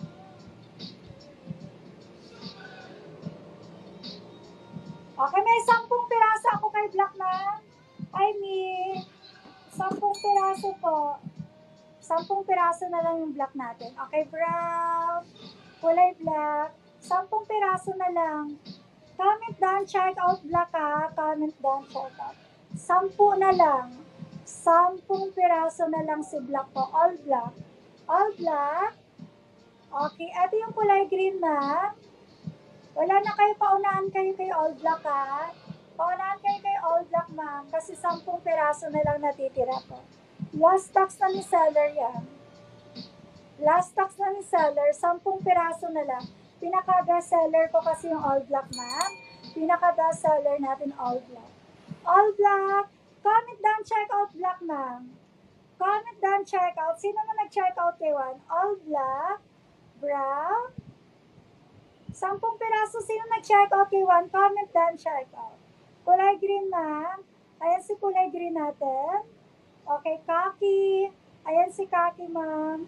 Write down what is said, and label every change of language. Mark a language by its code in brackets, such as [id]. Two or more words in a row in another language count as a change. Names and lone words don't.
[tl] Okay, may 10 piraso ako kay black, ma'am. Ay, me. 10 piraso po. 10 piraso na lang yung black natin. Okay, brown, kulay black. 10 piraso na lang. [en] Comment down, check out black, ha? Comment down, check out. 10 na lang. [tl] 10 piraso na lang si black po. [en] All black. All black. [tl] Okay, ito yung kulay green, ma'am. Wala na kayo, paunahan kayo kay [en] all black, [tl] ha? Paunahan kayo kay [en] all black, [tl] ma'am. Kasi 10 piraso na lang natitira po. [en] Last stocks [tl] na ni seller yan. [en] Last stocks [tl] na ni seller, 10 piraso na lang. Pinaka- [en] best seller [tl] ko kasi yung [en] all black, [tl] ma'am. Pinaka- [en] best seller [tl] natin, [en] all black. All black. Comment down, check out black, ma'am. Comment down, check out. [tl] Sino na nag-check out kay Juan? [en] All black, brown, [tl] 10 piraso. Sino nag-check out kay Juan? [en] Comment down, check out. Kulay green, ma'am. [tl] Ayan si kulay green natin. Okay, khaki. Ayan si khaki, ma'am.